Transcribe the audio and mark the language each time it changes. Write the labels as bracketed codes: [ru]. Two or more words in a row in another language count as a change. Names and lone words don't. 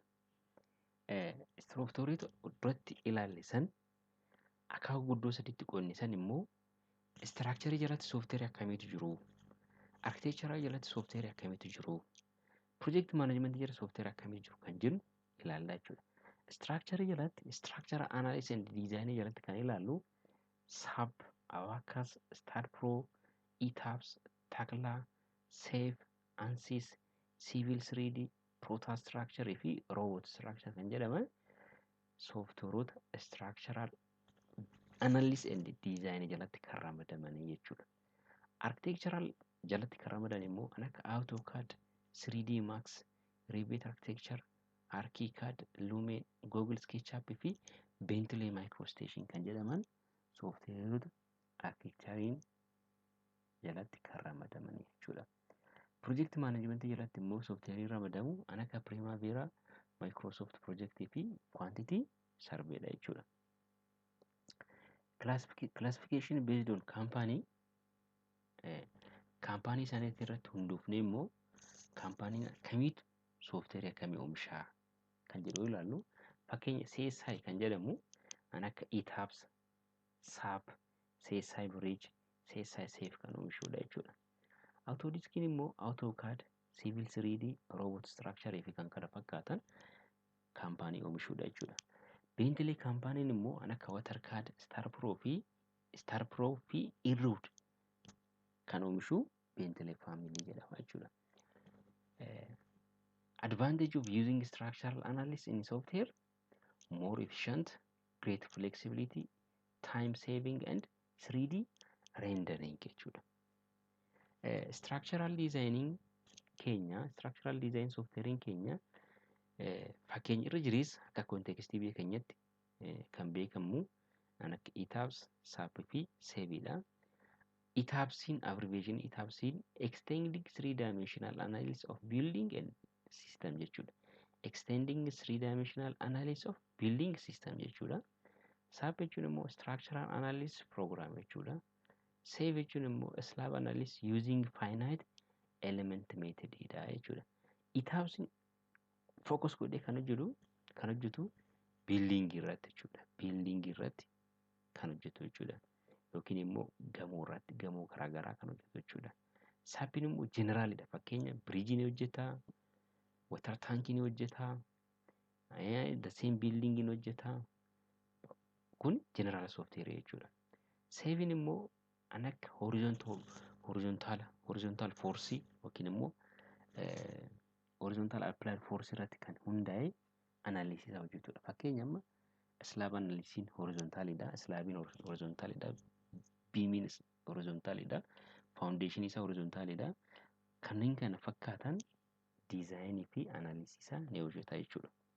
[om] Software duratti ilaalle san akaakuu guddoo sadiitti qoodne san immoo structure jalatti software akkamiitu jiru? Architecture jalatti software akkamiitu jiru? [en] Project management [om] jalatti software akkamiitu jiru kan jennu ilaalla jechuudha. Structure jalatti [en] structure analysis and design [om] jalatti kan ilaallu SAP, Abacus, StatPro, Etabs, Takla, Safe, ANSYS, Civil 3D, Protastructure fi Robot Structure kan jedhaman softwareota [en] structural analysis and design [om] jalatti kan ramadamanii jechuudha. Architectural jalatti kan ramadan immoo kan akka AutoCAD, 3D Max, Revit Architecture, ArchiCAD, Lumen, Google SketchUp fi Bentley MicroStation kan jedhaman softwareota architecturein jalatti kan ramadaman jechuudha. [en] Project management [om] jalatti immoo software ramadamu kan akka Primavera, Microsoft Project fi Quantity Survey dha jechuudha. [en] Classification based on company [om] kaampaanii isaaniitti irratti hundoofnee immoo kaampaaniin akkamiitu software akkamii oomishaa kan jedhu ilaallu. Fakkeenya CSI kan jedhamu kan akka Etabs, SAP, CSI Bridge, seef kan oomishuudha jechuudha. Autodeskiin immoo AutoCAD, Civil 3D, Robot Structure fi kan kana fakkaatan kaampaanii oomishuudha jechuudha. Bentley kaampaaniin immoo kan akka WaterCAD, StarPro fi Irrood kan oomishu Bentley Family jedhama jechuudha. [en] Advantage of using structural analysis in software: more efficient, great flexibility, time saving and 3D rendering [om] jechuudha. [en] Structural designing structural design software [om] keenya fakkeenya irra jiris akka kontekstii biyya keenyatti kan beekamu kan akka Etabs, SAP fi Seviidha. [en] Etabsiin abbreviation Etabsiin extending three-dimensional analysis of building and system [om] jechuudha. [en] Extending three-dimensional analysis of building system [om] jechuudha. SAP jechuun immoo [en] structural analysis program [om] jechuudha. [en] Save [om] jechuun immoo [en] slab analysis using finite element method [om] dha jechuudha. Etabsiin focus godhee kan hojjetu building irratti jechuudha. Building irratti kan hojjetu jechuudha. Yookiin immoo gamoo irratti gamoo garaagaraa kan hojjetu jechuudha. SAPin immoo generaalidha. Fakkeenya biriijii ni hojjeta, [en] water tankii [om] ni hojjeta, [en] the same building [om] ni hojjeta. Kun [en] general software [om] jechuudha. Savin immoo kan akka [en] horizontal force [om] yookiin immoo [en] horizontal applied force [om] irratti kan hundaa'e analysis hojjetudha. Fakkeenya amma [en] slab analysis [om] horizontalidha. Slabin horizontalidha. Beamiin horizontalidha. Foundation isaa horizontalidha. Kanneen kana fakkaatan design fi analysis ni hojjeta jechuudha.